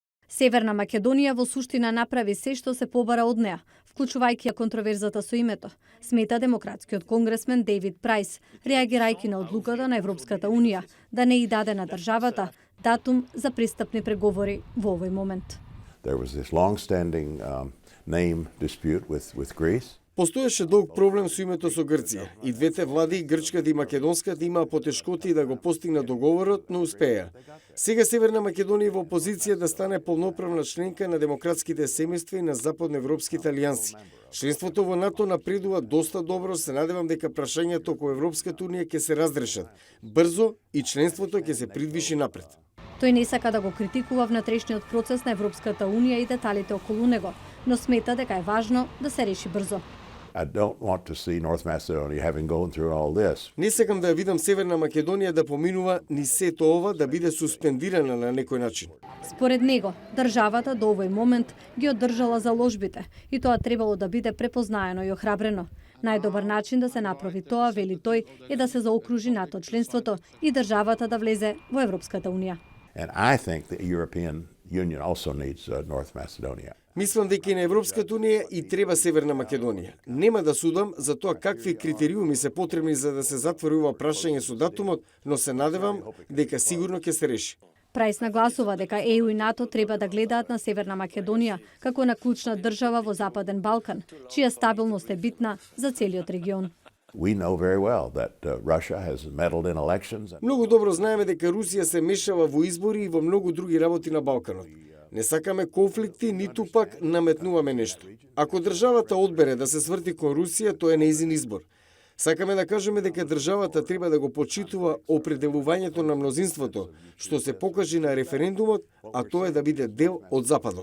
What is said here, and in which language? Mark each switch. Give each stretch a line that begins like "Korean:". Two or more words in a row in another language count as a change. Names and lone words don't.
Macedonian: Северна Македонија во суштина направи се што се побара од неа, вклучувајќи ја контроверзата со името, смета демократскиот конгресмен Дейвид Прајс, реагирајќи на одлуката на Европската Унија да не и даде на државата датум за пристапни преговори во овој момент.
English: There was this long-standing name dispute with Greece.
Macedonian: Постоеше долг проблем со името со Грција. И двете влади, грчката и македонската, имаа потешкоти да го постигнат договорот, но успеа. Сега Северна Македонија е во позиција да стане полноправна членка на демократските семејства и на западноевропските алијанси. Членството во НАТО напредува доста добро, се надевам дека прашањето околу Европската Унија ќе се разрешат брзо и членството ќе се придвижи напред. Тој не сака да го критикува внатрешниот процес на Европската Унија и деталите околу него, но смета дека е важно да се реши брзо.
English: I don't want to see North Macedonia having gone through all this.
Macedonian: Не сакам да ја видам Северна Македонија да поминува ни сето ова, да биде суспендирана на некој начин. Според него, државата до овој момент ги одржала заложбите и тоа требало да биде препознаено и охрабрено. Најдобар начин да се направи тоа, вели тој, е да се заокружи НАТО членството и државата да влезе во Европската Унија.
English: And I think the European Union also needs North Macedonia.
Macedonian: Мислам дека и на Европската Унија и треба Северна Македонија. Нема да судам за тоа какви критериуми се потребни за да се затвори ова прашање со датумот, но се надевам дека сигурно ќе се реши. Прајс нагласува дека ЕУ и НАТО треба да гледаат на Северна Македонија како на клучна држава во Западен Балкан, чија стабилност е битна за целиот регион.
English: We know very well that Russia has meddled in elections.
Macedonian: Многу добро знаеме дека Русија се мешава во избори и во многу други работи на Балканот. Не сакаме конфликти, ниту пак наметнуваме нешто. Ако државата одбере да се сврти кон Русија, тоа е нејзин избор. Сакаме да кажеме дека државата треба да го почитува определувањето на мнозинството, што се покажи на референдумот, а тоа е да биде дел од Западот.